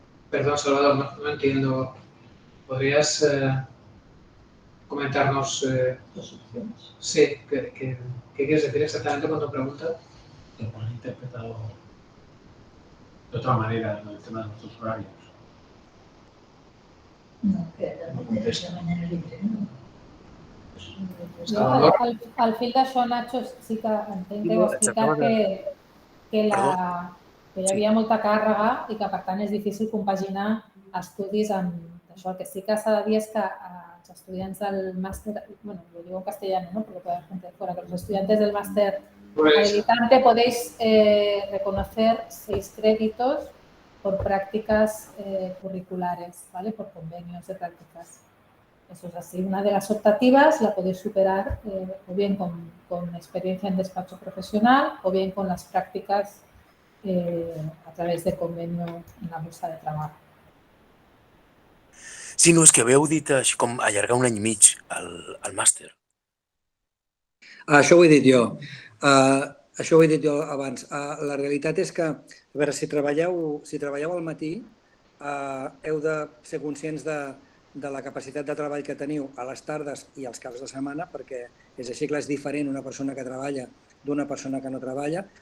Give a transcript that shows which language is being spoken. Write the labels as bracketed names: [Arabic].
[Spanish] Perdón, Salvador, no entiendo. ¿Podrías comentarnos? Dos opciones. Sí, ¿qué quieres decir exactamente con tu pregunta? Lo hemos interpretado de otra manera en el tema de nuestros horarios. No, que de manera libre, ¿no? [Catalan] Jo, al fil d'això, Nacho, sí que entenc que heu explicat que hi havia molta càrrega i que, per tant, és difícil compaginar estudis amb això. El que sí que s'ha de dir és que els estudiants del màster, bueno, [Spanish] lo digo en castellano, ¿no? Porque puede haber gente de fuera, que los estudiantes del máster habilitante podéis reconocer 6 créditos por prácticas curriculares, ¿vale? Por convenios de prácticas. Eso es así. Una de las optativas la podéis superar o bien con experiencia en despacho profesional o bien con las prácticas a través de convenio en la bolsa de trabajo. [Catalan] Sí, no, és que haveu dit així com allargar un any i mig al màster. Això ho he dit jo. Això ho he dit jo abans. La realitat és que, a veure, si treballeu al matí, heu de ser conscients de la capacitat de treball que teniu a les tardes i als caps de setmana, perquè és així que és diferent una persona que treballa d'una persona que no treballa.